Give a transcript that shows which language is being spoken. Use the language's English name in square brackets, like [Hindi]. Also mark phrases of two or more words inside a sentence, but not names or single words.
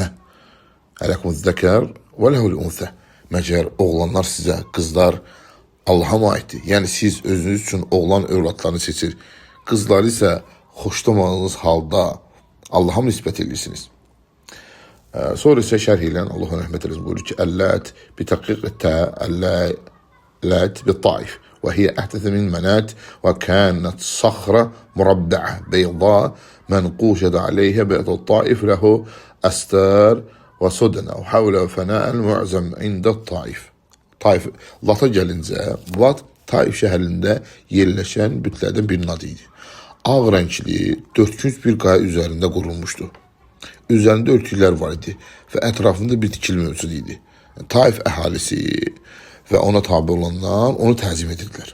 [Arabic] ألكم الذكر وله الأنثى. [Azerbaijani] Məcər oğlanlar sizə, qızlar Allah'a mı aiddir? Yəni siz özünüz üçün oğlan övladlarını seçir. Qızları isə xoşlamadığınız halda Allah'a mı nisbət edirsiniz? Sonra isə şərh edən Allah rəhmət eləsin buyurur ki, [Arabic] اللات بثقيف، اللات بالطائف. وهي أحدث من منات وكانت صخرة مربعة بيضاء منقوشة عليها بيت الطائف له أستار وسدنة وحوله فناء معزم عند الطائف. [Azerbaijani] Taif, Lat'a gəlincə, Lat Taif şəhərində yerləşən bütlərdən birinin adı idi. Ağ rəngli, dörtkünc bir qaya üzərində qurulmuşdu. Üzərində örtüklər var idi və ətrafında bir tikili mövcud idi. Taif əhalisi və ona tabi olanlar onu təzim edirdilər.